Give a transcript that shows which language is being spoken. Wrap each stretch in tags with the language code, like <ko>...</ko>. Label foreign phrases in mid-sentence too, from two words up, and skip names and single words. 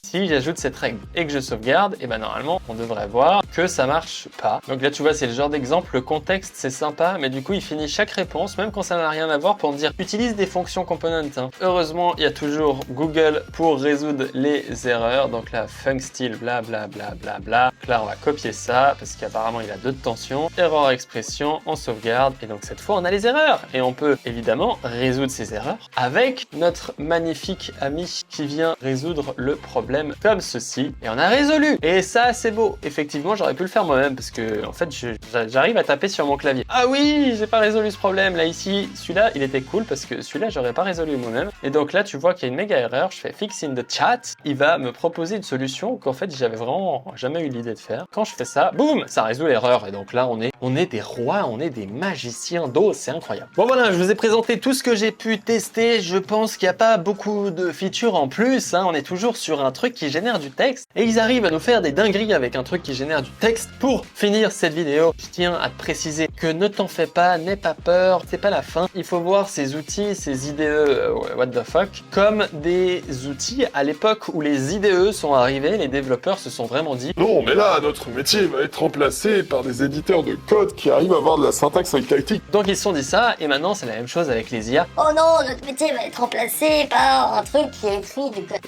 <fr>Si j'ajoute cette règle et que je sauvegarde, normalement on devrait voir que ça marche pas. Donc là tu vois, c'est le genre d'exemple, le contexte c'est sympa, mais du coup il finit chaque réponse, même quand ça n'a rien à voir, pour me dire utilise des fonctions component. Heureusement, il y a toujours Google pour résoudre les erreurs. Donc là, funcstyle, bla bla bla bla bla. Là, on va copier ça parce qu'apparemment il a deux tensions. Erreur expression, on sauvegarde. Et donc cette fois, on a les erreurs. Et on peut évidemment résoudre ces erreurs avec notre magnifique ami qui vient résoudre le problème comme ceci. Et on a résolu. Et ça, c'est beau. Effectivement, j'aurais pu le faire moi-même parce que en fait, j'arrive à taper sur mon clavier. Ah oui, j'ai pas résolu ce problème. Là, ici, celui-là, il était cool parce que celui-là, j'aurais pas résolu moi-même. Et donc là, tu vois qu'il y a une méga erreur. Je fais</fr> <en>fix in the chat.</en> <fr>Il va me proposer une solution qu'en fait, j'avais vraiment jamais eu l'idée de faire. Quand je fais ça, boum, ça résout l'erreur. Et donc là, on est des rois, on est des magiciens d'eau. C'est incroyable. Bon voilà, je vous ai présenté tout ce que j'ai pu tester. Je pense qu'il n'y a pas beaucoup de features en plus. On est toujours sur un truc qui génère du texte. Et ils arrivent à nous faire des dingueries avec un truc qui génère du texte. Pour finir cette vidéo, je tiens à te préciser que ne t'en fais pas, n'aie pas peur. C'est pas la fin. Il faut voir ces outils, ces IDE,</fr> <en>what the fuck,</en> <fr>comme des outils à l'époque où les IDE sont arrivés. Les développeurs se sont vraiment dit non, mais là, notre métier va être remplacé par des éditeurs de code qui arrivent à avoir de la syntaxe syntactique. Donc ils se sont dit ça, et maintenant c'est la même chose avec les IA. Oh non, notre métier va être remplacé par un truc qui est écrit du code.</fr>